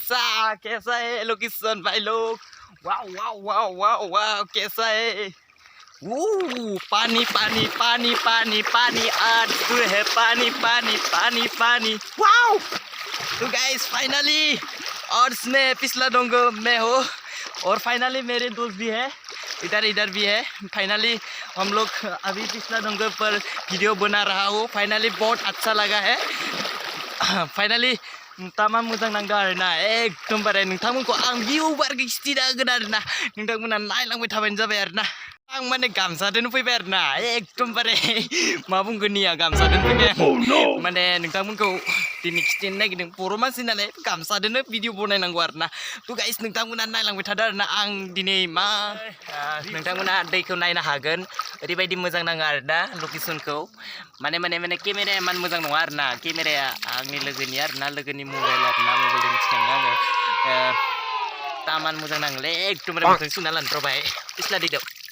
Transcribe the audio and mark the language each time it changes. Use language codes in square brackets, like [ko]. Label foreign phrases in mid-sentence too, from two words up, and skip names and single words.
[hi] है लोकेशन भाई लोग वाह कैसा है पानी पानी पानी पानी पानी आंसू है पानी पानी पानी पानी वाओ तो गाइस फाइनली और इसमें पिछला डोंगा में हो और फाइनली मेरे दोस्त भी है इधर भी है फाइनली हम लोग अभी पिछला डोंगा पर वीडियो बना रहा हो फाइनली बहुत अच्छा लगा है फाइनली [brx] तामाम मोजां नांदों आरोना एकदमबारे नोंथांमोनखौ आं भिउबार खिथिना होगोन आरोना नोंथांमोना नायलांबाय थाबानो जाबाय आरोना आं माने गामसादोनो फैबाय आरोना एकदमबारे मा बुंगोन निया गामसादोनो फैबाय आं माने नोंथांमोनखौ दिनै खिथिनो नागिरदों बर' मानसि नालाय गामसादोनो भिडिअ बनायनांगौ आरोना थ' गाइस नोंथांमोना नायलांबाय थादो आरोना आं दिनै मा नोंथांमोना दैखौ नायनो हागोन ओरैबायदि मोजां नाङो आरोना लकेसनखौ माने केमेराया इमान मोजां नङा आरोना केमेराया आंनि लोगोनि आरोना लोगोनि मबाइल आरोना मबाइलजों खिथिदों आङो तामान मोजां नाङोलै एकदमबारे मोजां सुना लानथ्र'बाय पिछला दैदो